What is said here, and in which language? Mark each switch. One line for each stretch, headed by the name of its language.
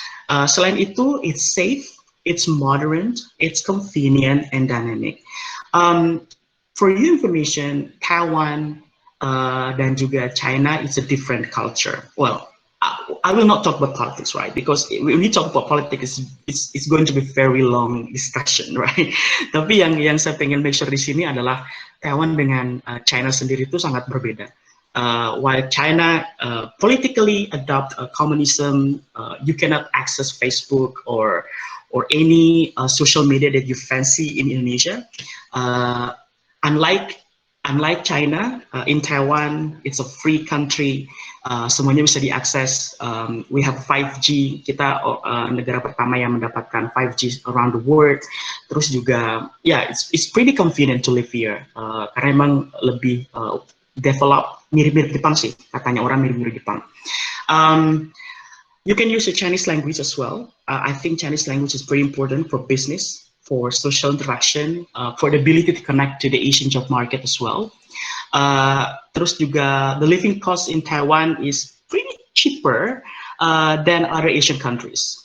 Indonesian: Selain itu,
English: it's safe, it's modern, it's convenient, and dynamic. For your information, Taiwan
Indonesian: dan juga
English: China, it's a different culture. Well, I will not talk about politics, right? Because when we talk about politics, it's going to be very long discussion, right?
Indonesian: Tapi yang saya pengen
English: make sure
Indonesian: di sini adalah Taiwan dengan China sendiri itu sangat berbeda.
English: While China politically adopt communism, you cannot access Facebook or any social media that you fancy in Indonesia. Unlike China, in Taiwan, it's a free country.
Indonesian: Semuanya bisa diakses.
English: We have 5G.
Indonesian: Kita negara pertama yang mendapatkan 5G
English: around the world.
Indonesian: Terus juga,
English: it's pretty convenient to live here.
Indonesian: Karena emang lebih develop, mirip-mirip Jepang sih. Katanya orang mirip-mirip Jepang.
English: You can use the Chinese language as well. I think Chinese language is pretty important for business, for social interaction, for the ability to connect to the Asian job market as well.
Indonesian: Terus juga
English: the living cost in Taiwan is pretty cheaper than other Asian countries.